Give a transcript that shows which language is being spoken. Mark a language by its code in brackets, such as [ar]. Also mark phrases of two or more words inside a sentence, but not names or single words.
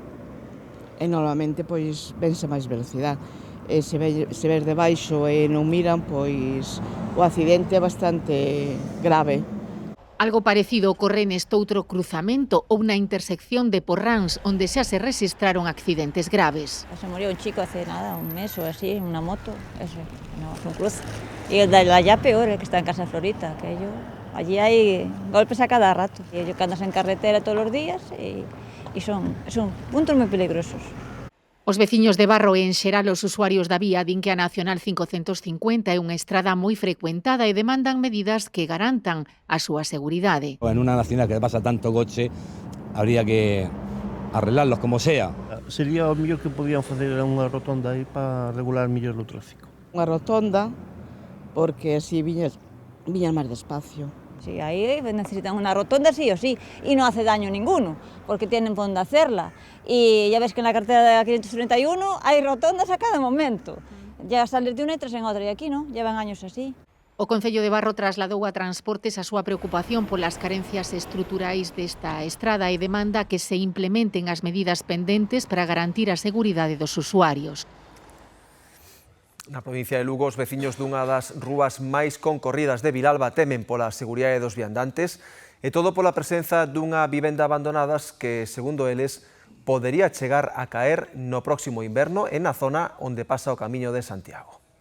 [gl] E normalmente pois vense máis velocidade. E se ver debaixo e non miran, pois o accidente é bastante grave. Algo parecido ocorre nestoutro cruzamento ou na intersección de Porráns, onde xa se registraron accidentes graves. [es] Se murió un chico hace nada, un mes o así, en una moto, eso, no, fue un cruce. Y el de allá peor, el que está en Casa Florita, que allí hay golpes a cada rato. Y ellos que andas en carretera todos los días y son puntos muy peligrosos. [gl] Os veciños de Barro e en xeral os usuarios da vía din que a Nacional 550 é unha estrada moi frecuentada e demandan medidas que garantan a súa seguridade. [es] En unha nacional que pasa tanto coche, habría que arreglarlos como sea. [gl] Sería o mellor que podían facer unha rotonda aí para regular mellor o tráfico. Unha rotonda, porque así viñas máis despacio. [es] Sí, ahí necesitan una rotonda sí o sí, y no hace daño ninguno, porque tienen por dónde hacerla. Y ya ves que en la carretera de la 531 hay rotondas a cada momento. Ya sales de una y tras en otra, y aquí no, llevan años así. [gl] O Concello de Barro trasladou a Transportes a súa preocupación polas carencias estruturais desta estrada e demanda que se implementen as medidas pendentes para garantir a seguridade dos usuarios. Na provincia de Lugo, os veciños dunha das rúas máis concorridas de Vilalba temen pola seguridade dos viandantes e todo pola presenza dunha vivenda abandonadas que, segundo eles, podería chegar a caer no próximo inverno e na zona onde pasa o Camiño de Santiago.